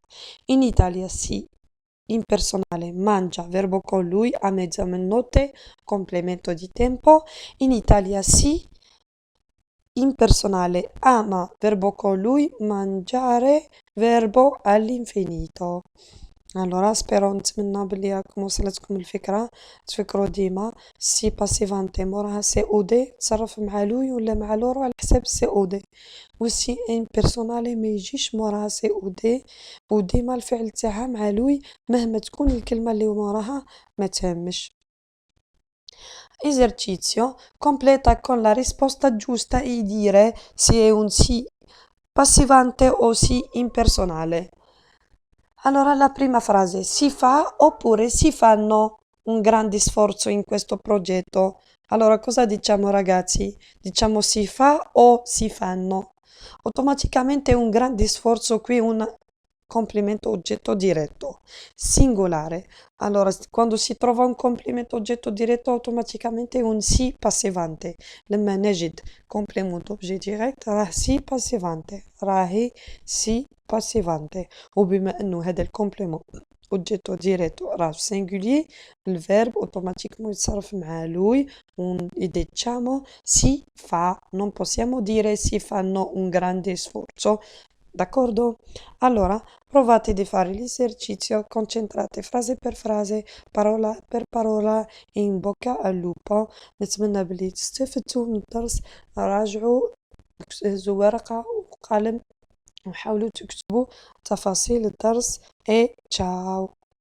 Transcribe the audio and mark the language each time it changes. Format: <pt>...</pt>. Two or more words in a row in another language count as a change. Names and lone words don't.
<it>In Italia si impersonale, mangia, verbo con lui, a mezzanotte, complemento di tempo. In Italia si impersonale, ama, verbo con lui, mangiare, verbo all'infinito. allora spero</it> <ar>نتمنى بلي راكم وصلتكم الفكرة. تفكروا ديما</ar> <it>si passivante</it> <ar>موراها سي او دي تصرف مع لوي ولا مع لورو على حساب سي او دي،</ar> <it>e il si impersonale</it> <ar>ما يجيش موراها سي او دي وديما الفعل تاعها مع لوي مهما تكون الكلمة اللي موراها ما تهمش.</ar> <it>Esercizio: completa con la risposta giusta e dire se è un sì passivante o sì impersonale. Allora, la prima frase: si fa oppure si fanno un grande sforzo in questo progetto. Allora, cosa diciamo ragazzi? Diciamo si fa o si fanno? Automaticamente un grande sforzo qui, un complemento oggetto diretto, singolare. Allora, quando si trova un complemento oggetto diretto, automaticamente un si passivante.</it> <ar>لما نجد</ar> <fr>complemento objet direct</fr> <ar>راه</ar> <it>si passivante،</it> <ar>راهي</ar> <it>si passivante.</it> <ar>وبما انه هذا الكومبليمون</ar> <it>oggetto diretto</it> <ar>راه singulier، الverb automatiquement يتصرف مع</ar> <it>lui e diciamo si fa. Non possiamo dire si fanno un grande sforzo. D'accordo? Allora, provate di fare l'esercizio, concentrate frase per frase, parola per parola in bocca al lupo.</it> <ar>نتمنى بلي تستفدتوا من الدرس. راجعوا، جهزوا ورقة وقلم وحاولوا تكتبوا تفاصيل الدرس.</ar> <it>et ciao.</it>